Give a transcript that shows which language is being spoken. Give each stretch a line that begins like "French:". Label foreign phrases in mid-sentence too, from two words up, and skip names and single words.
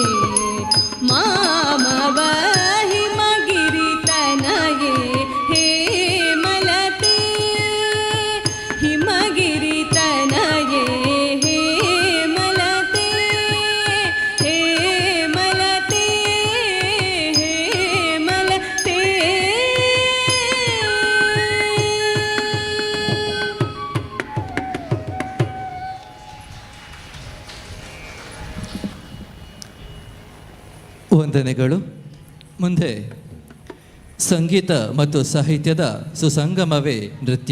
Sanskrit: मामव हिमगिरितनये हे मलते हिमगिरितनये हे मलते हे मलते हे मलते
Kannada: ವಂದನೆಗಳು. ಮುಂದೆ ಸಂಗೀತ ಮತ್ತು ಸಾಹಿತ್ಯದ ಸುಸಂಗಮವೇ ನೃತ್ಯ.